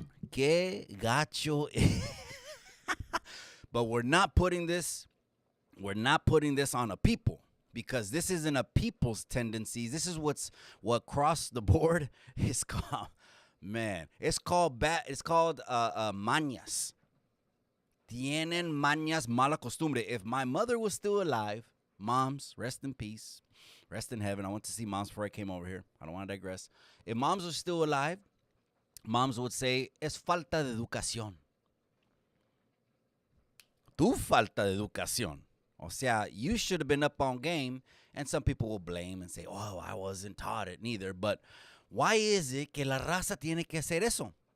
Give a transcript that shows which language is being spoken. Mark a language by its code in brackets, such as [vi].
[es] Que gacho. [en] But we're not putting this on a people, because this isn't a people's tendencies. This is what crossed the board is called. Man, it's called mañas. [es] Tienen mañas, mala costumbre. [en] If my mother was still alive, moms, rest in peace, rest in heaven. I went to see moms before I came over here. I don't want to digress. If moms were still alive, moms would say, [es] es falta de educación. Tu falta de educación. O sea, [en] you should have been up on game. And some people will blame and say, oh, I wasn't taught it neither. But why is it [es] que la raza tiene que hacer eso?